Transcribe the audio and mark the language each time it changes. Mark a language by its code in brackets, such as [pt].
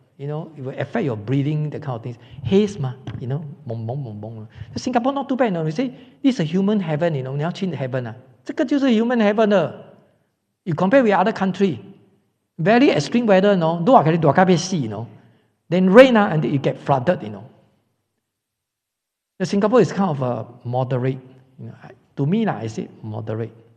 [en] It will affect your breathing, that kind of things. Haze, bong. Singapore not too bad. We say this is a human heaven. [zh] 你要去 heaven 这个就是 [en] human heaven [zh] 的。 [en] You compare with other country, very extreme weather, [ms] dua kali [en] sea, then rain and you get flooded, The Singapore is kind of a moderate. To me, I say moderate.